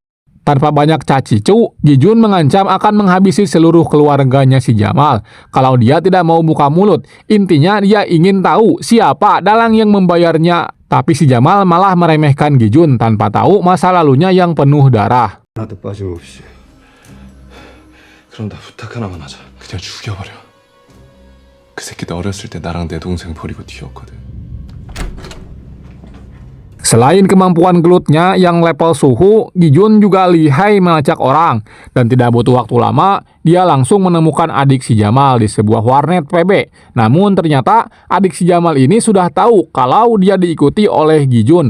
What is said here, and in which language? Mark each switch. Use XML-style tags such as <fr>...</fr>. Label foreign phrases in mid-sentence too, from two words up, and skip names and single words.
<id>Tanpa banyak cacicu, Gi-jun mengancam akan menghabisi seluruh keluarganya si Jamal. Kalau dia tidak mau buka mulut, intinya dia ingin tahu siapa dalang yang membayarnya. Tapi si Jamal malah meremehkan Gi-jun tanpa tahu masa lalunya yang penuh darah.</id> <ko>하나도 빠짐없이. 그럼 나 부탁 하나만 하자. 그냥 죽여버려. 그 새끼도 어렸을 때 나랑 내 동생 버리고 튀었거든.</ko> <id>Selain kemampuan gelutnya yang level suhu, Gi-jun juga lihai melacak orang. Dan tidak butuh waktu lama, dia langsung menemukan adik si Jamal di sebuah warnet PB. Namun ternyata adik si Jamal ini sudah tahu kalau dia diikuti oleh Gi-jun.</id>